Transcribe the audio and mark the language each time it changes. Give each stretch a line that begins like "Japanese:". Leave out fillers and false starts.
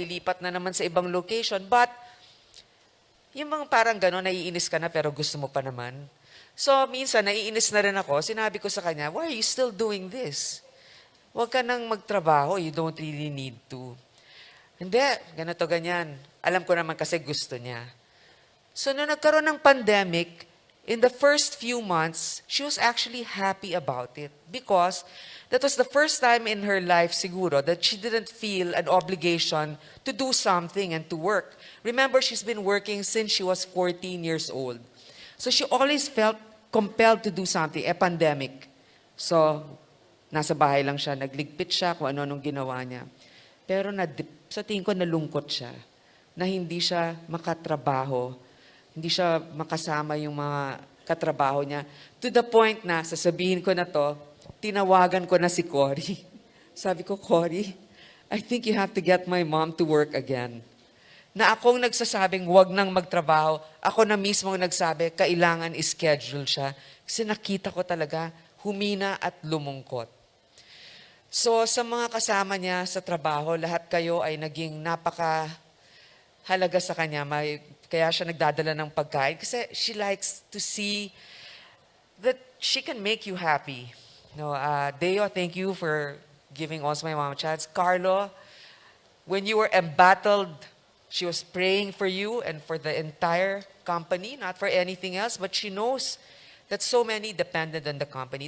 Filipino: Lilipat na naman sa ibang location, but yung mga parang ganon, naiinis ka na pero gusto mo pa naman. So, minsan, naiinis na rin ako. Sinabi ko sa kanya,
English: why are you still doing this?
Filipino: Huwag ka nang magtrabaho.
English: You don't really need to.
Filipino: Hindi, ganito, ganyan. Alam ko naman kasi gusto niya.
English: So,
Filipino: nung nagkaroon ng pandemic,
English: in the first few months, she was actually happy about it because that was the first time in her life, siguro, that she didn't feel an obligation to do something and to work. Remember, she's been working since she was 14 years old. So she always felt compelled to do something, pandemic.
Filipino: So, nasa bahay lang siya, nagligpit siya kung ano-anong ginawa niya. Pero sa tingin ko, nalungkot siya na hindi siya makatrabaho, hindi siya makasama yung mga katrabaho niya. To the point na, sasabihin ko na to, tinawagan ko na si Cory. Sabi ko,
English: Cory, I think you have to get my mom to work again.
Filipino: Na akong nagsasabing wag nang magtrabaho, ako na mismo nagsabi, kailangan ischedule siya. Kasi nakita ko talaga, humina at lumungkot. So sa mga kasama niya sa trabaho, lahat kayo ay naging napakahalaga sa kanya. Kaya siya nagdadala ng pagkain. Kasi
English: she likes to see that she can make you happy. No, Deo, thank you for giving also my mom a chance. Carlo, when you were embattled, she was praying for you and for the entire company, not for anything else, but she knows that so many depended on the company.